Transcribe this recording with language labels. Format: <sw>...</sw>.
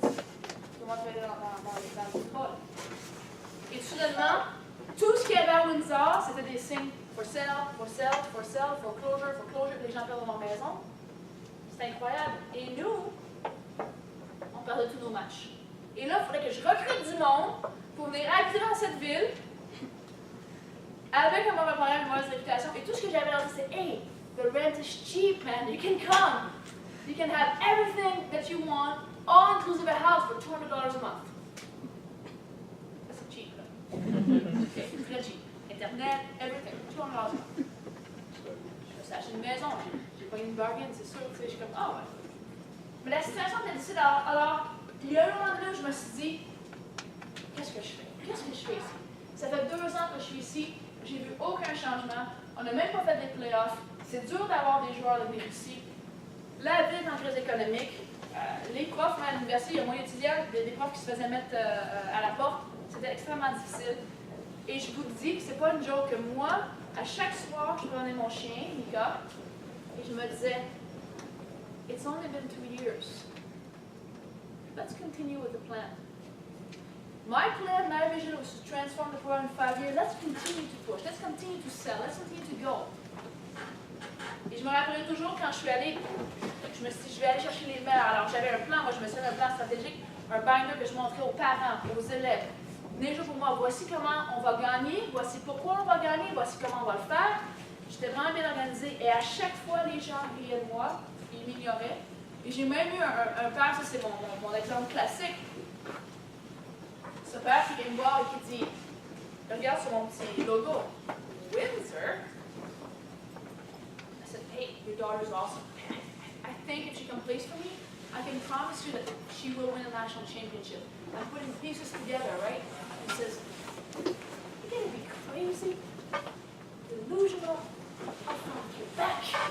<fr>Tout le monde travaillait dans le pétrole. Et soudainement, tout ce qu'il y avait à Windsor, c'était des signes</fr> <en>for sale, for sale, for sale, for closure,</en> <fr>les gens perdent leur maison. C'était incroyable. Et nous, on perdait tous nos matchs. Et là, il faudrait que je recrute du monde pour venir habiter dans cette ville avec un mauvais problème, une mauvaise réputation. Et tout ce que j'avais à dire, c'est hey,</fr> <en>the rent is cheap, man. You can come. You can have everything that you want, all inclusive a house for $200 a month.</en> <fr>Ça, c'est cheap, là. Okay, c'est très cheap.</fr> <en>Internet, everything, $200 a month.</en> <fr>Je me suis acheté une maison, j'ai pas une bargain, c'est sûr. Je suis comme, ah ouais. Mais la situation était difficile. Alors, il y a un moment donné où je me suis dit, qu'est-ce que je fais? Qu'est-ce que je fais ici? Ça fait 2 ans que je suis ici. J'ai vu aucun changement. On n'a même pas fait des playoffs. C'est dur d'avoir des joueurs de venir ici. La ville est en crise économique. Les profs à l'université, il y a moins d'étudiants, des profs qui se faisaient mettre à la porte. C'était extrêmement difficile. Et je vous dis que c'est pas une joke que moi, à chaque soir, je prenais mon chien, Mika, et je me disais,</fr> <en>it's only been 2 years. Let's continue with the plan. My plan, my vision was to transform the program in 5 years. Let's continue to push. Let's continue to sell. Let's continue to go.</en> <fr>Et je me rappelais toujours quand je suis allée, je me suis dit, je vais aller chercher les meilleurs. Alors j'avais un plan, moi je me suis fait un plan stratégique, un binder que je montrais aux parents, aux élèves. Venez jouer pour moi, voici comment on va gagner, voici pourquoi on va gagner, voici comment on va le faire. J'étais vraiment bien organisée et à chaque fois les gens riaient de moi, ils m'ignoraient. Et j'ai même eu un père, ça c'est mon exemple classique. Ce père qui vient me voir et qui dit, regarde sur mon petit logo, Windsor,</fr> <en>said, hey, your daughter's awesome. I think if she can place for me, I can promise you that she will win a national championship. I'm putting pieces together, right? He says, you're going to be crazy, delusional, I'll from Quebec.</en>